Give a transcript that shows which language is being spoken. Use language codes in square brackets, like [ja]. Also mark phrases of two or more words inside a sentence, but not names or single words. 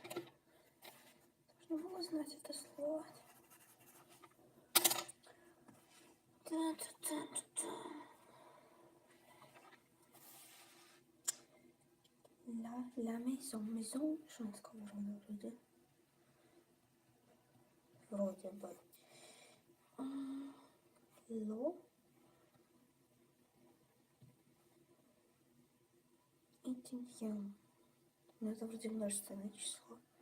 [ru] Должна была знать это слово. Та-та-та-та-та. [fr] La maison. Maison [ru] женского рода вроде. Вроде бы. Ло. Этиньян. Ну, это вроде множественное число.